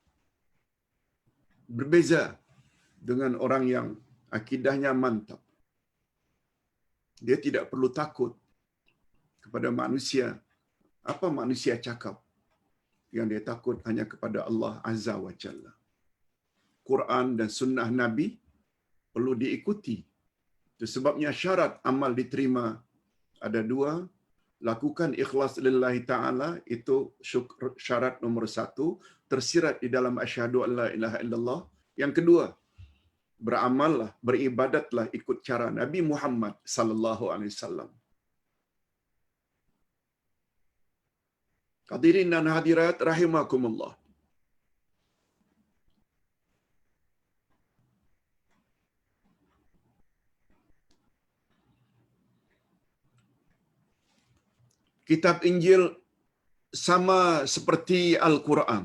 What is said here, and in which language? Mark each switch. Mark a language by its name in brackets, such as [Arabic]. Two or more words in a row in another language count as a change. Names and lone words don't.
[Malay] Berbeza dengan orang yang akidahnya mantap. Dia tidak perlu takut kepada manusia. Apa manusia cakap? Yang dia takut hanya kepada Allah [Arabic] عز وجل. [Malay] Quran dan sunnah Nabi perlu diikuti. Itu sebabnya syarat amal diterima ada 2. Lakukan ikhlas [Arabic] لله تعالى, [Malay] itu syarat nomor 1, tersirat di dalam [Arabic] أشهد أن لا إله إلا الله. [Malay] Yang kedua, beramallah, beribadatlah ikut cara Nabi Muhammad [Arabic] صلى الله عليه وسلم. [Malay] Hadirin dan hadirat rahimakumullah. Kitab Injil sama seperti Al-Quran.